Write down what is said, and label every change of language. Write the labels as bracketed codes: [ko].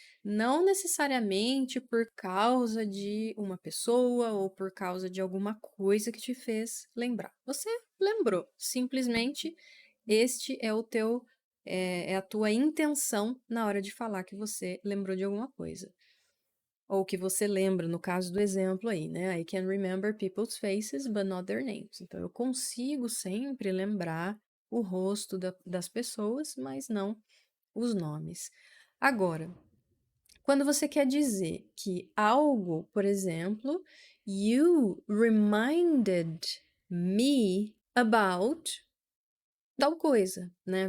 [pt] Não necessariamente por causa de uma pessoa ou por causa de alguma coisa que te fez lembrar. Você lembrou, simplesmente este é é a tua intenção na hora de falar que você lembrou de alguma coisa. Ou que você lembra, no caso do exemplo aí, né? [en] I can remember people's faces, but not their names. [pt] Então, eu consigo sempre lembrar o rosto das pessoas, mas não os nomes. Agora, quando você quer dizer que algo, por exemplo, [en] you reminded me about [pt] tal coisa, né?